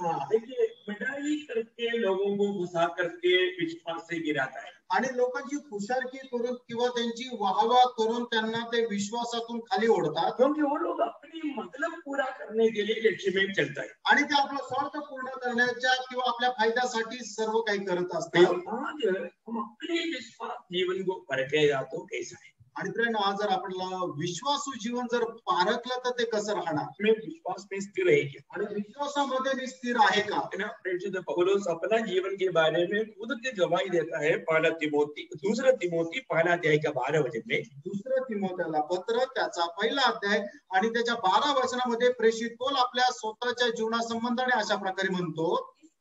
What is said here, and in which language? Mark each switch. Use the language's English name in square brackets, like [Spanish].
[Hindi] देखिए मिठाई करके लोगों को घुसा करके विश्वास से गिराता है। [Marathi] आणि लोकांची खुशारकी करून किंवा त्यांची वाहवा करून त्यांना ते विश्वासातून खाली ओढतात। [Hindi] क्योंकि वो लोग अपनी मतलब पूरा करने के लिए लक्ष्य में चलता है [Marathi] आणि ते आपला स्वार्थ पूर्ण करण्याच्या किंवा आपल्या फायद्यासाठी सर्व काही करत असतात। [Hindi] आज हम अपने विश्वास जीवन को परखेगा तो कैसा है। [Marathi] आणि आज जर आपल्याला विश्वासू जीवन जर पारखलं तर ते कसं राहणार, [Hindi] में विश्वास में स्थिर है क्या, [Marathi] आणि विश्वासामध्ये स्थिर आहे का। [Hindi] परिशुद्ध पौलुस अपना जीवन के बारे में खुद की गवाही देता है। 2 तिमोथी 1 अध्याय का 12 वचन में, [Marathi] 2 तिमोथेला पत्र त्याचा 1 अध्याय आणि त्याच्या 12 वचनामध्ये प्रेषित पौल आपल्या स्वतःच्या जीवनासंबंधाने अशा प्रकारे म्हणतो,